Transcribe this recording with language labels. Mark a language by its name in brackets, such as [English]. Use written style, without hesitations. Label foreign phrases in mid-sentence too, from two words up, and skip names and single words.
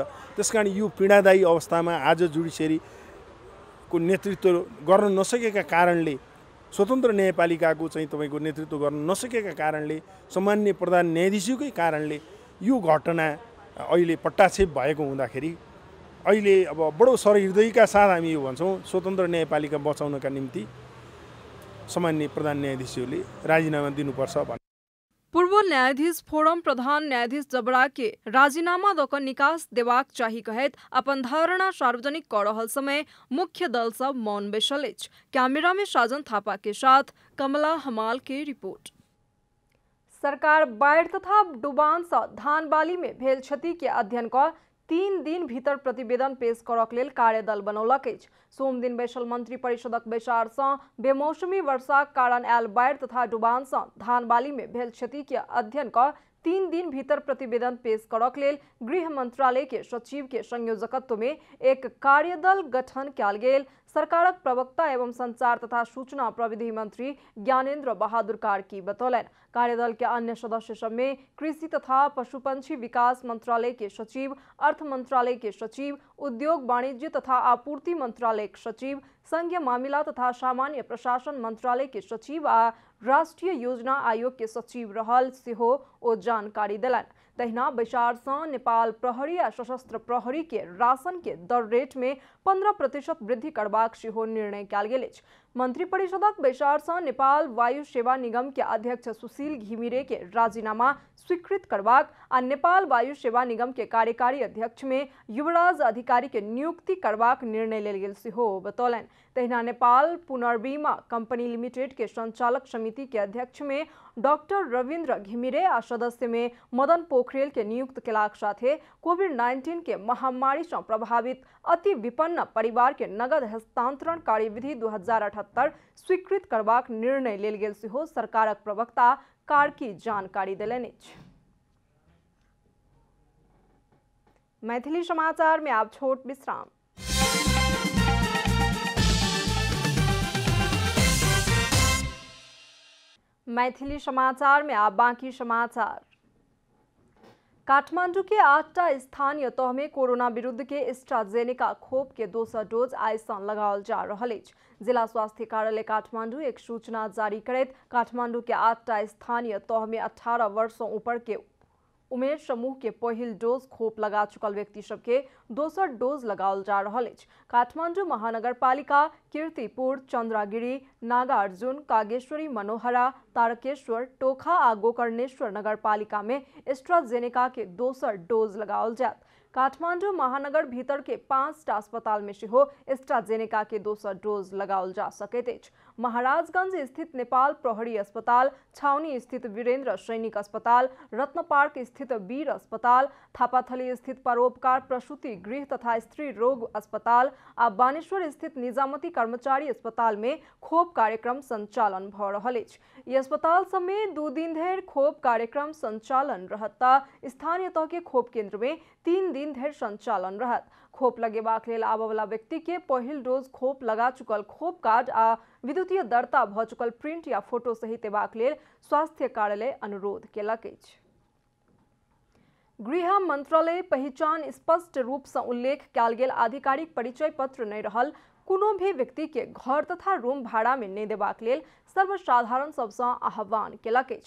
[Nepali] त्यसकारण यो पीडादायी अवस्थामा आज जुडिसियरीको नेतृत्व गर्न नसकेका कारणले, स्वतन्त्र न्यायपालिकाको चाहिँ तपाईँको नेतृत्व गर्न नसकेका कारणले, सामान्य प्रधान न्यायाधीशकै कारणले यो घटना अहिले पट्टाक्षेप भएको हुँदाखेरि अहिले अब बडो सहृदयका साथ हामी यो भन्छौँ, स्वतन्त्र न्यायपालिका बचाउनका निम्ति सामान्य प्रधान न्यायाधीशहरूले राजीनामा दिनुपर्छ भन्ने। [Maithili] पूर्व न्यायाधीश फोरम प्रधान न्यायाधीश जबरा के राजीनामा दऽ कऽ निकास देबाक चाही कहैत अपन धारणा सार्वजनिक कऽ रहल समय मुख्य दल सब मौन बैसल अछि। कैमरा में साजन थापा के साथ कमला हमाल के रिपोर्ट। सरकार बाढ़ तथा डुबान सँ धान बाली में भेल क्षति के अध्ययन कऽ 3 दिन भीतर प्रतिवेदन पेश करक लेल कार्यदल बनौलक अछि। सोम दिन बैसल मंत्री परिषदक बैसार सँ बेमौसमी वर्षाक कारण आयल बाढ़ तथा डुबान सँ धान बाली में भेल क्षति के अध्ययन कऽ 3 दिन भीतर प्रतिवेदन पेश करक लेल गृह मंत्रालय के सचिव के संयोजकत्व में एक कार्यदल गठन कयल गेल। सरकारक प्रवक्ता एवं संचार तथा सूचना प्रविधि मंत्री ज्ञानेन्द्र बहादुर कार्की बतौलन। कार्यदल के अन्य सदस्य सब में कृषि तथा पशुपंछी विकास मंत्रालय के सचिव, अर्थ मंत्रालय के सचिव, उद्योग वाणिज्य तथा आपूर्ति मंत्रालय के सचिव, संघीय मामिला तथा सामान्य प्रशासन मंत्रालय के सचिव आ राष्ट्रीय योजना आयोग के सचिव रहल सेहो ओ जानकारी देलन। तहिना बैसार सँ नेपाल प्रहरी आ सशस्त्र प्रहरी के राशन के दर रेट में 15% वृद्धि करबाक सेहो निर्णय कयल गेल अछि। मंत्री परिषदक बैसार सँ नेपाल वायु सेवा निगम के अध्यक्ष सुशील घिमिरे के राजीनामा स्वीकृत करबाक आ नेपाल वायु सेवा निगम के कार्यकारी अध्यक्ष में युवराज अधिकारी के नियुक्ति करबाक निर्णय लेल गेल सेहो बतौलन। तहिना नेपाल पुनर्बीमा कंपनी लिमिटेड के संचालक समिति के अध्यक्ष में डॉक्टर रविन्द्र घिमिरे आ सदस्य में मदन पोखरेल के नियुक्त केलाक साथे कोविड-19 के महामारी से प्रभावित अति विपन्न परिवार के नगद हस्तांतरण कार्यविधि 2078 स्वीकृत करबाक निर्णय लेल गेल सेहो सरकारक प्रवक्ता कार्की जानकारी देलनि अछि। मैथिली समाचार में आब छोट विश्राम। मैथिली समाचार में आप बाकी समाचार। काठमांडू के 8टा स्थानीय तह में कोरोना विरुद्ध के एस्ट्राजेनेका खोप के दोसर डोज आइ सँ लगाओल जा रहल अछि। जिला स्वास्थ्य कार्यालय काठमांडू एक सूचना जारी करैत काठमांडू के 8टा स्थानीय तह में 18 वर्ष से ऊपर के उमेर समूह के पहिल डोज खोप लगा चुकल व्यक्ति सबके दोसर डोज लगाओल जा रहल अछि। काठमांडू महानगरपालिका कीर्तिपुर, चंद्रागिरी, नागार्जुन, कागेश्वरी, मनोहरा, तारकेश्वर, टोखा आ गोकर्णेश्वर नगरपालिका में एस्ट्राजेनेका के दोसर डोज लगाओल जायत। काठमांडू महानगर भीतर के 5टा अस्पताल में सेहो एस्ट्राजेनेका के दोसर डोज लगाओल जा सकैत अछि। महाराजगंज स्थित नेपाल प्रहरी अस्पताल, छाउनी स्थित वीरेंद्र सैनिक अस्पताल, रत्न पार्क स्थित वीर अस्पताल, थापाथली स्थित परोपकार प्रसूति गृह तथा स्त्री रोग अस्पताल आ बानेश्वर स्थित निजामती कर्मचारी अस्पताल में खोप कार्यक्रम संचालन भ रहल अछि। ई अस्पताल सब में 2 दिन धरि खोप कार्यक्रम संचालन रहत। स्थानीय तह के खोप केंद्र में 3 दिन धरि संचालन रहत। खोप लगेबाक लेल आबय वाला व्यक्ति के पहिल डोज खोप लगा चुकल खोप कार्ड आ विद्युतीय दर्ता भ चुकल प्रिंट या फोटो सहित एबाक लेल स्वास्थ्य कार्यालय अनुरोध केलक अछि। गृह मंत्रालय पहचान स्पष्ट रूप से उल्लेख कयल गेल आधिकारिक परिचय पत्र नहीं रहल कोनो भी व्यक्ति के घर तथा रूम भाड़ा में नहीं देबाक लेल सर्वसाधारण सबसे आह्वान केलक अछि।